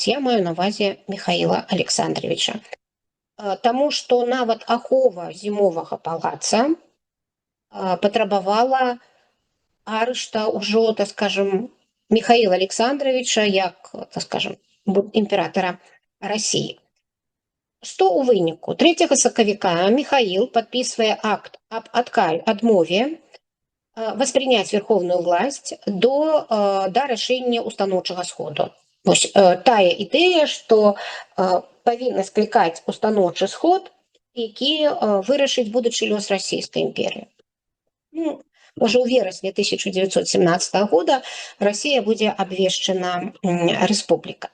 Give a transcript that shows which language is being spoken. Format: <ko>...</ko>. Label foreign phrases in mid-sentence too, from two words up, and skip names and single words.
<be>Я маю на ўвазе Михаила Александровича. Таму што нават ахова зімовага палаца патрабавала арышта ўжо,</be> <ru>так скажем,</ru> <be>Михаила Александровича як,</be> <ru>так скажем,</ru> <be>імператара России. Што ў выніку? 3 сакавіка Михаил падпісвае акт аб адмове</be> <ru>воспринять верховную власть</ru> <be>да рашэння устаноўчага сходу. Вось тая ідэя, што павінна склікаць устаноўчы сход, які вырашыць будучы лёс Расійскай імперіі. Ну, уже ў верасні 1917 года Россия будзе абвешчана рэспубліка.</be>